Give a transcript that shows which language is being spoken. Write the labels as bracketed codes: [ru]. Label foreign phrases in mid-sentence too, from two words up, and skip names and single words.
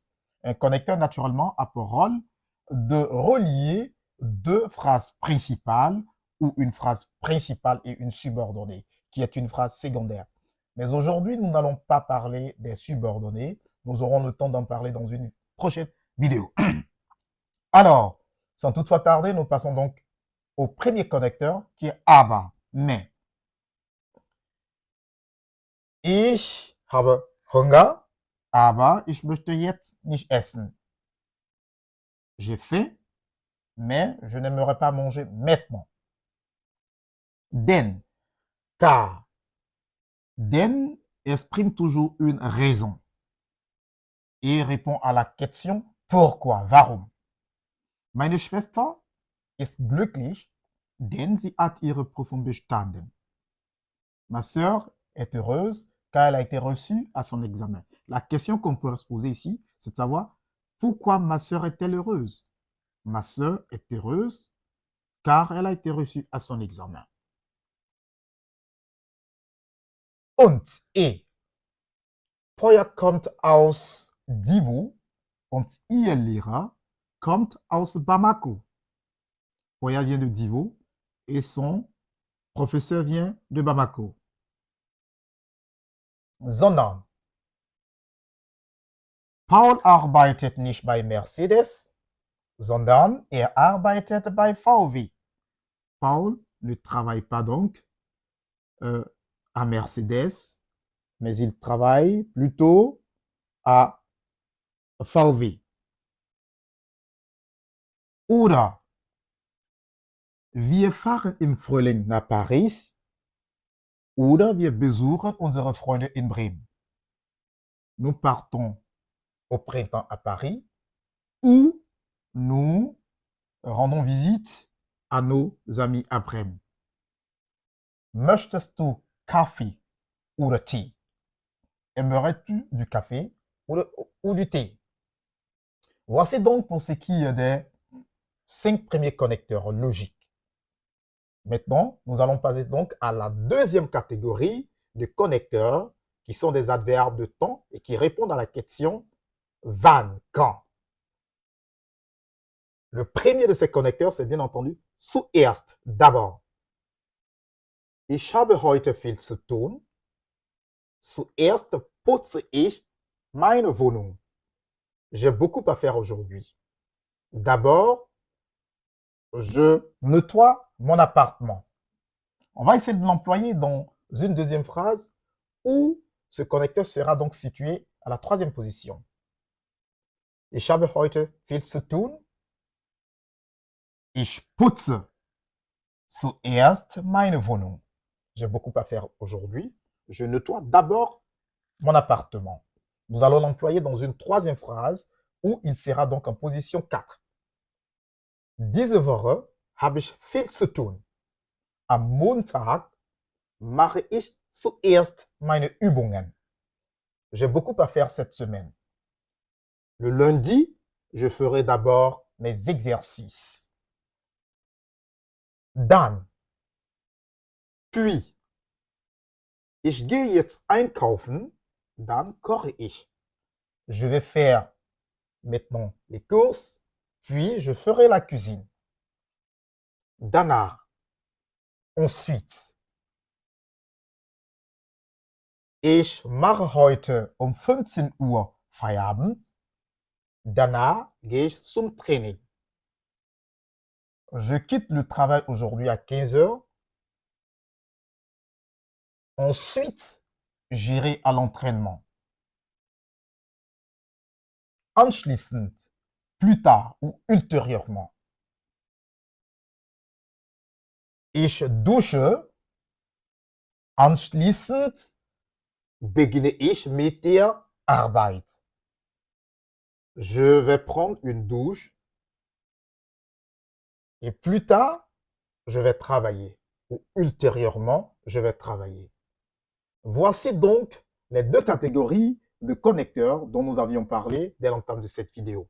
[fr] Un connecteur, naturellement, a pour rôle de relier deux phrases principales ou une phrase principale et une subordonnée, qui est une phrase secondaire. Mais aujourd'hui, nous n'allons pas parler des subordonnées. Nous aurons le temps d'en parler dans une prochaine vidéo. Alors, sans toutefois tarder, nous passons donc au premier connecteur qui est aber, mais. [de] Ich habe Hunger, aber ich möchte jetzt nicht essen. [fr] J'ai faim, mais je n'aimerais pas manger maintenant. [de] Denn, car. [fr] Denn exprime toujours une raison et répond à la question pourquoi, [de] warum. Meine Schwester ist glücklich, denn sie hat ihre Prüfung bestanden. [fr] Ma sœur est heureuse car elle a été reçue à son examen. La question qu'on peut se poser ici, c'est de savoir pourquoi ma sœur est-elle heureuse? Ma sœur est heureuse car elle a été reçue à son examen. [de] Und Poya kommt aus Divo und ihr Lehrer kommt aus Bamako. [fr] Poya vient de Divo et son professeur vient de Bamako. [de] Sondern Paul arbeitet nicht bei Mercedes, sondern er arbeitet bei VW. [fr] Paul ne travaille pas donc à Mercedes, mais il travaille plutôt à VW. [de] Oder wir fahren im Frühling nach Paris oder wir besuchen unsere Freunde in Bremen. [fr] Nous partons au printemps à Paris ou nous rendons visite à nos amis à Bremen. [de] Möchtest du Kaffee oder Tee? [fr] Aimerais-tu du café ou du thé? Voici donc pour ce qui est des 5 premiers connecteurs logiques. Maintenant, nous allons passer donc à la deuxième catégorie de connecteurs qui sont des adverbes de temps et qui répondent à la question wann, quand. Le premier de ces connecteurs, c'est bien entendu zuerst, d'abord. [de] Ich habe heute viel zu tun. Zuerst putze ich meine Wohnung. [fr] J'ai beaucoup à faire aujourd'hui. D'abord, je nettoie mon appartement. On va essayer de l'employer dans une deuxième phrase où ce connecteur sera donc situé à la troisième position. [de] Ich habe heute viel zu tun. Ich putze zuerst meine Wohnung. [fr] J'ai beaucoup à faire aujourd'hui. Je nettoie d'abord mon appartement. Nous allons l'employer dans une troisième phrase où il sera donc en position 4. [de] Diese Woche habe ich viel zu tun. Am Montag mache ich zuerst meine Übungen. [fr] J'ai beaucoup à faire cette semaine. Le lundi, je ferai d'abord mes exercices. [de] Dann, puis, ich gehe jetzt einkaufen, dann koche ich. [fr] Je vais faire maintenant les courses, puis je ferai la cuisine. [de] Danach, ensuite. Ich mache heute um 15 Uhr Feierabend. Danach gehe ich zum Training. [fr] Je quitte le travail aujourd'hui à 15 heures. Ensuite, j'irai à l'entraînement. Anschließend, plus tard ou ultérieurement. [de] Ich dusche. Anschließend beginne ich mit der Arbeit. [fr] Je vais prendre une douche et plus tard, je vais travailler. Ou ultérieurement, je vais travailler. Voici donc les deux catégories de connecteurs dont nous avions parlé dès l'entame de cette vidéo.